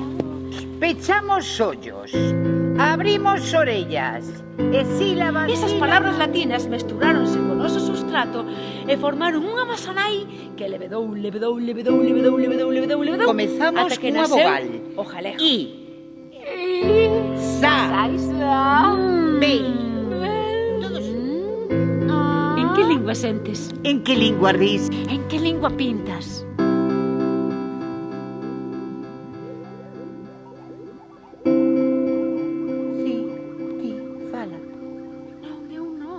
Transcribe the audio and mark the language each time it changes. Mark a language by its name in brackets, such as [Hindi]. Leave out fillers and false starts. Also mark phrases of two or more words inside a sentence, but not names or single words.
[Galician] Pechamos ollos, abrimos orellas e sílabas... Esas palabras latinas mesturáronse co noso sustrato e formaron unha masanai que levedou. Comezamos ata que cunha nasceu vogal. o galego. I, sa, be. En que lingua sentes? En que lingua ris? En que lingua pintas? Si, ti, fala. Non, eu non.